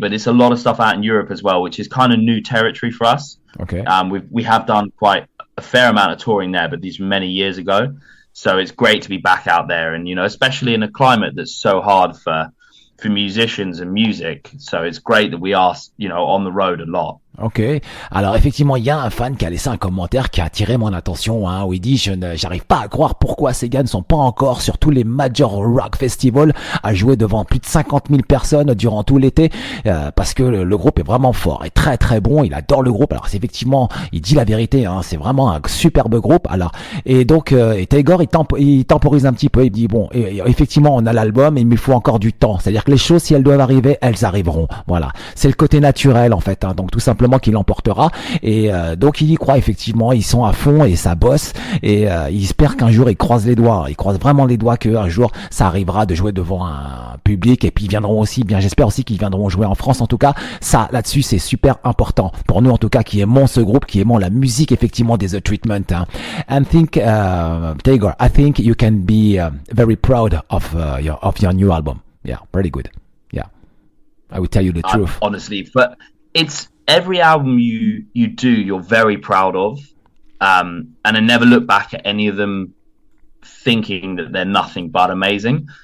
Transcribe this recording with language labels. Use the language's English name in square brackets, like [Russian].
[English] But it's a lot of stuff out in Europe as well, which is kind of new territory for us. Okay. We have done quite a fair amount of touring there, but these were many years ago. So it's great to be back out there, and especially in a climate that's so hard for musicians and music. So it's great that we are, on the road a lot. Ok. [French] Alors effectivement, il y a un fan qui a laissé un commentaire qui a attiré mon attention, où il dit j'arrive pas à croire pourquoi ces gars ne sont pas encore sur tous les major rock festivals à jouer devant plus de 50 000 personnes durant tout l'été, parce que le groupe est vraiment fort et très très bon. Il adore le groupe. Alors c'est effectivement, il dit la vérité, c'est vraiment un superbe groupe. Alors et donc et Tagore il temporise un petit peu. Il dit bon, effectivement on a l'album, mais il faut encore du temps. C'est-à-dire que les choses, si elles doivent arriver, elles arriveront. Voilà, c'est le côté naturel en fait. Donc tout simplement qu'il l'emportera, et donc il y croit effectivement. Ils sont à fond et ça bosse, et il espère qu'un jour il croise vraiment les doigts qu'un jour ça arrivera de jouer devant un public, et puis ils viendront aussi, j'espère aussi qu'ils viendront jouer en France. En tout cas, ça là-dessus c'est super important pour nous, en tout cas, qui aimons ce groupe, qui aimons la musique effectivement des The Treatment. [English] And think Tagore, I think you can be very proud of your new album. Yeah, pretty good. Yeah, I will tell you the truth. Honestly, but it's every album you do, you're very proud of, and I never look back at any of them thinking that they're nothing but amazing.